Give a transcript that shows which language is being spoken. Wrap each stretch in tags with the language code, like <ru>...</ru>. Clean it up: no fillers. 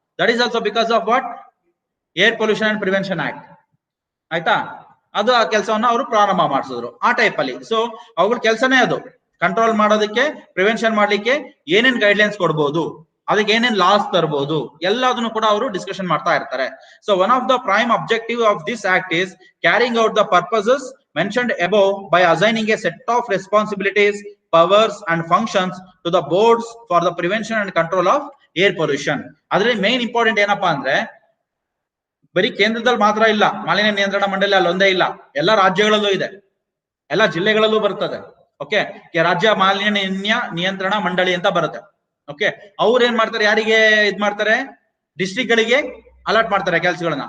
<en>That is also because of what? Air pollution and prevention act. ಆಯ್ತಾ?</en> <kn>ಅದು ಆ ಕೆಲಸವನ್ನ ಅವರು ಪ್ರಾರಂಭ ಮಾಡಿಸಿದ್ರು ಆ ಟೈಪ್ ಅಲ್ಲಿ. ಸೊ ಅವುಗಳ ಕೆಲಸನೇ ಅದು, ಕಂಟ್ರೋಲ್ ಮಾಡೋದಕ್ಕೆ, ಪ್ರಿವೆನ್ಷನ್ ಮಾಡ್ಲಿಕ್ಕೆ ಏನೇನ್ ಗೈಡ್ಲೈನ್ಸ್ ಕೊಡ್ಬೋದು, ಅದಕ್ಕೆ ಏನೇನ್ ಲಾಸ್ ತರಬಹುದು, ಎಲ್ಲದನ್ನು ಕೂಡ ಅವರು ಡಿಸ್ಕಷನ್ ಮಾಡ್ತಾ ಇರ್ತಾರೆ.</kn> <en>So one of the prime objective of this act is carrying out the purposes mentioned above by assigning a set of responsibilities, powers and functions to the boards for the prevention and control of air pollution.</en> <kn>ಅದರಲ್ಲಿ main important ಏನಪ್ಪಾ ಅಂದ್ರೆ, ಬರೀ ಕೇಂದ್ರದಲ್ಲಿ ಮಾತ್ರ ಇಲ್ಲ ಮಾಲಿನ್ಯ ನಿಯಂತ್ರಣ ಮಂಡಳಿ, ಅಲ್ಲೊಂದೇ ಇಲ್ಲ, ಎಲ್ಲ ರಾಜ್ಯಗಳಲ್ಲೂ ಇದೆ, ಎಲ್ಲ ಜಿಲ್ಲೆಗಳಲ್ಲೂ ಬರ್ತದೆ. ಓಕೆ, ರಾಜ್ಯ ಮಾಲಿನ್ಯ ನಿಯಂತ್ರಣ ಮಂಡಳಿ ಅಂತ ಬರುತ್ತೆ. ಓಕೆ, ಅವ್ರು ಏನ್ ಮಾಡ್ತಾರೆ, ಯಾರಿಗೆ ಇದ್ ಮಾಡ್ತಾರೆ? ಡಿಸ್ಟ್ರಿಕ್ಟ್ ಗಳಿಗೆ ಅಲರ್ಟ್ ಮಾಡ್ತಾರೆ ಕೆಲಸಗಳನ್ನ.</kn>